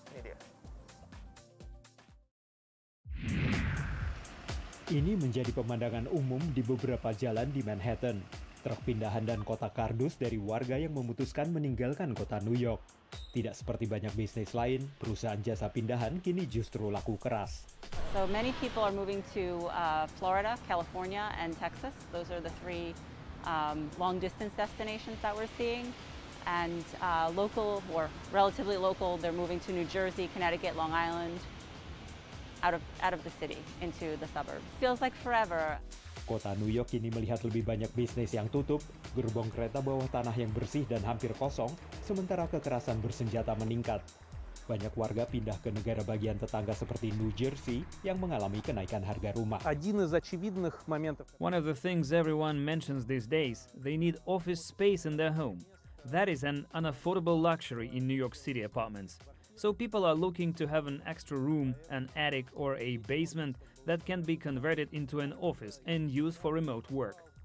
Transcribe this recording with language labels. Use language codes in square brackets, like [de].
[id] Ini dia. Ini menjadi pemandangan umum di beberapa jalan di Manhattan. Truk pindahan dan kotak kardus dari warga yang memutuskan meninggalkan kota New York. Tidak seperti banyak bisnis lain, perusahaan jasa pindahan kini justru laku keras. [en] So many people are moving to Florida, California, and Texas. Those are the three long distance destinations that we're seeing. And local or relatively local, they're moving to New Jersey, Connecticut, Long Island, out of the city into the suburbs. Feels like forever. [id] Kota New York kini melihat lebih banyak bisnis yang tutup, gerbong kereta bawah tanah yang bersih dan hampir kosong, sementara kekerasan bersenjata meningkat. Banyak warga pindah ke negara bagian tetangga seperti New Jersey yang mengalami kenaikan harga rumah. [en] One of the things everyone mentions these days, they need office space in their home. That is an unaffordable luxury in New York City apartments. So people are looking to have an extra room, an attic or a basement that can be converted into an office and used for remote work.